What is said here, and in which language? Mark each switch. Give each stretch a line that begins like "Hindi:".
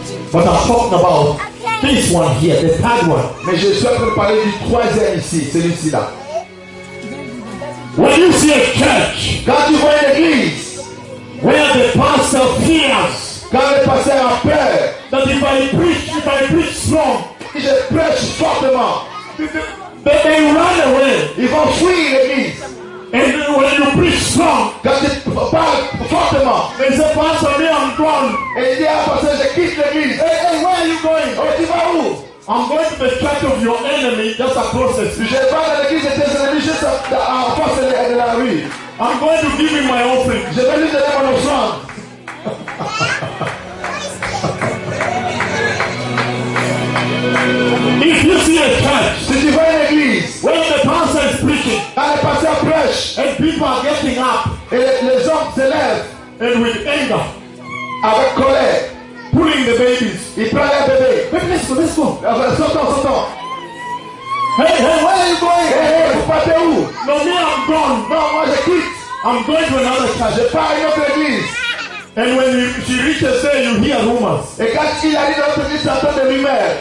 English: But I'm talking about this one here, the third one.
French: Mais je suis en train de parler du troisième ici, celui-ci là.
English: When you see a church,
French: quand tu vois une église,
English: where the pastor fears,
French: quand le pasteur a peur,
English: that if I preach strong,
French: si je prêche fortement,
English: that they run away,
French: ils vont fuir l'église.
English: And when you preach strong,
French: quand tu parles fortement, mais ce pasteur dit,
English: I'm gone.
French: Et il dit, ah, pasteur, je quitte l'église.
English: Hey, where are you going?
French: Oh, tu vas où?
English: I'm going to the church of your enemy just across the street.
French: Je vais à l'église de tes ennemis juste en face de la rue.
English: I'm going to give him my offering.
French: Je vais lui donner mon offrande.
English: If you see a church,
French: si tu vois une église,
English: when the pastor is preaching,
French: quand le pasteur prêche,
English: and people are getting up,
French: et les hommes se lèvent,
English: and with anger,
French: avec colère,
English: pulling the babies,
French: il prend les bébés.
English: Let's go.
French: Sortons.
English: Hey, where are you going?
French: Hey, vous partez où?
English: No, me, I'm gone.
French: Non, moi je quitte.
English: I'm going to another church.
French: Je pars à une autre église.
English: And when she reaches there, you hear rumors.
French: Et quand il arrive dans l'église, ça entend de lui-même.